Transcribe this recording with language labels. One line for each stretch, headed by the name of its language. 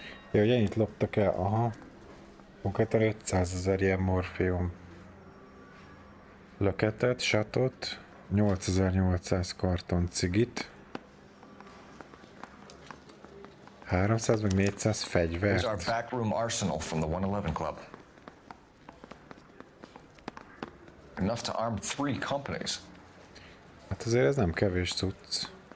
Hungarian: Ja, hogy ennyit loptak el, aha. Konkrétan 500 000 ilyen morfium löketet, satot, 8800 karton cigit, 300 meg 400 fegyvert.
English: Here's our backroom arsenal from the 111 Club. Enough to arm 3 companies.
Hungarian: Hát azért ez nem kevés cucc.